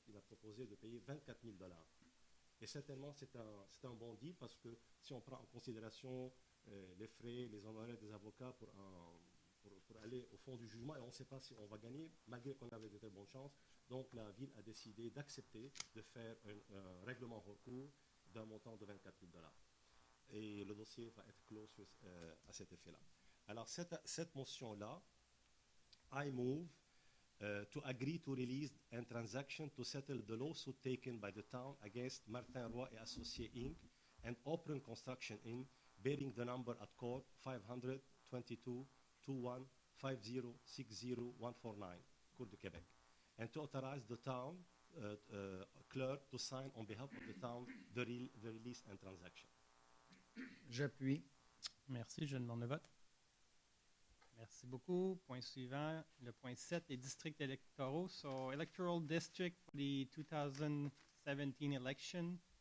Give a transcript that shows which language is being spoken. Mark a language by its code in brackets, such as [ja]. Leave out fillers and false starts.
[fr] Il a proposé de payer 24 000 $. Et certainement, c'est un bon deal parce que si on prend en considération les frais, les honoraires des avocats pour aller au fond du jugement, et on ne sait pas si on va gagner, malgré qu'on avait de très bonnes chances. Donc, la ville a décidé d'accepter de faire un règlement recours d'un montant de 24 000 $. Et le dossier va être clos à cet effet-là. Alors, cette motion-là, [en] I move to agree to release a transaction to settle the lawsuit taken by the town against Martin Roy et Associés Inc. and Open Construction Inc., bearing the number at court 522-21-50-60-149, Cour de Québec, and to authorize the town clerk to sign on behalf of the town the release and transaction. [fr] J'appuie. Merci, je demande le vote. Merci beaucoup. Point suivant, le point 7, les districts électoraux. [en] So, electoral district for the 2017 election.